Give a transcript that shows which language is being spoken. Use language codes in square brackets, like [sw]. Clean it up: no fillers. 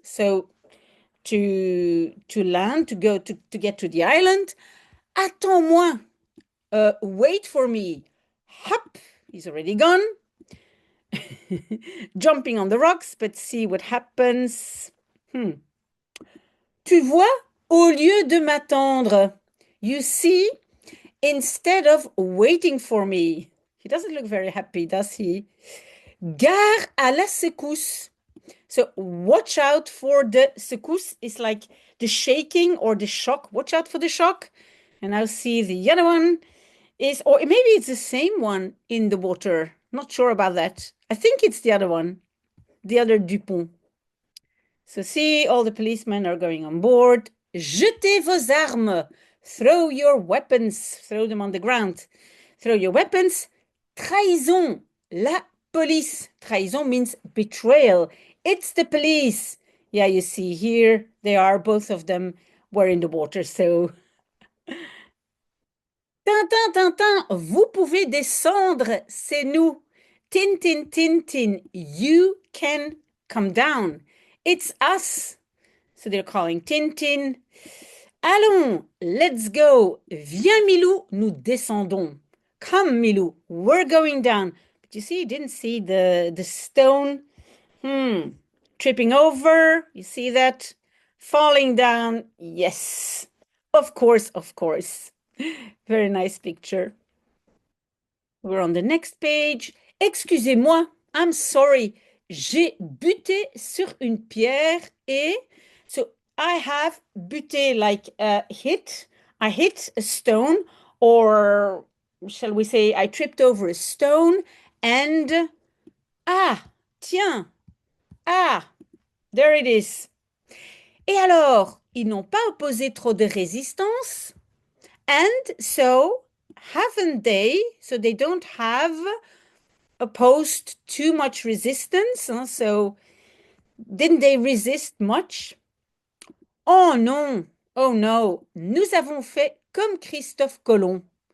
[en] So to land, to go to get to the island. [fr] Attends-moi. [en] Wait for me. Hop, he's already gone. Jumping on the rocks, but see what happens. [fr] Tu vois, au lieu de m'attendre, [en] you see, instead of waiting for me. He doesn't look very happy, does he? [fr] Gare à la secousse. [en] So watch out for the secousse. It's like the shaking or the shock. Watch out for the shock. And I'll see the other one is, or maybe it's the same one in the water. Not sure about that. I think it's the other one, the other Dupont. So see, all the policemen are going on board. [fr] Jetez vos armes. [en] Throw your weapons. Throw them on the ground. Throw your weapons. Trahison. [fr] La police. [en] Trahison means betrayal. It's the police. Yeah, you see here, they are, both of them were in the water. [fr] So, Tintin, Tintin, vous pouvez descendre, c'est nous. [en] Tintin, Tintin, you can come down. It's us. So they're calling Tintin. Allons, let's go. [fr] Viens, Milou, nous descendons. [en] Come, Milou, we're going down. But you see, you didn't see the stone. Tripping over. You see that? Falling down. Yes. Of course, of course. Very nice picture. We're on the next page. [fr] Excusez-moi, [en] I'm sorry. [fr] J'ai buté sur une pierre et [en] so I have buté like hit. I hit a stone, or shall we say I tripped over a stone and tiens, there it is. [fr] Et alors, ils n'ont pas opposé trop de résistance. [en] And so, haven't they? So they don't have opposed too much resistance. Huh? So, didn't they resist much? [fr] Oh non, [en] oh no, [fr] nous avons fait comme Christophe Colomb.